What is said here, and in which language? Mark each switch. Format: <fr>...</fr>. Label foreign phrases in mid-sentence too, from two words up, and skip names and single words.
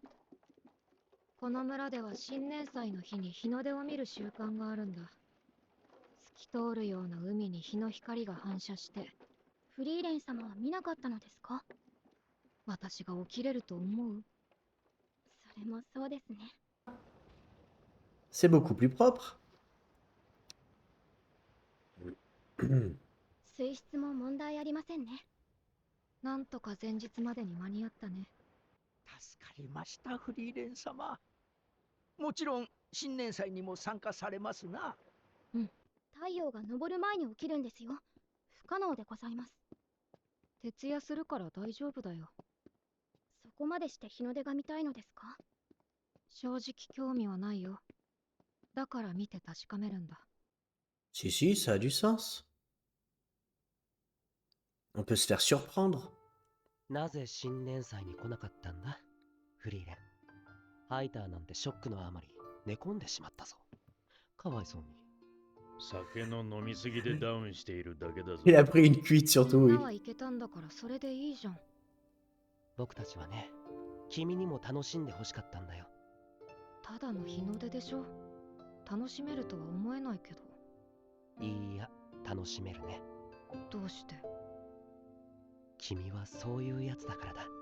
<ja>この村では新年祭の日に日の出を見る習慣があるんだ。透き通るような海に日の光が反射して。フリーレン様は見なかったのですか？私が起きれると思う？それもそうですね。</ja> <fr>C'est beaucoup plus propre.</fr> <ja>水質も問題ありませんね。なんとか前日までに間に合ったね。助かりました、フリーレン様。もちろん新年祭にも参加されますな。太陽が昇る前に起きるんですよ。不可能でございます。徹夜するから大丈夫だよ。そこまでして日の出が見たいのですか？正直興味はないよ。だから見て確かめるんだ。</ja> <fr>Si, si, ça a du sens. On peut se faire surprendre.</fr> <ja>なぜ新年祭に来なかったんだフリーレン。ハイターなんてショックのあまり寝込んでしまったぞ。かわいそうに。酒の飲みすぎでダウンしているだけだぞ。</ja> <fr>Il a pris une cuite</fr> <ja>み</ja> <fr>surtout,</fr> <ja>ん</ja> <fr>oui.</fr> <ja>なは行けたんだからそれでいいじゃん。僕たちはね、君にも楽しんでほしかったんだよ。ただの日の出でしょ。楽しめるとは思えないけど。いいや、楽しめるね。どうして？君はそういうやつだからだ。</ja>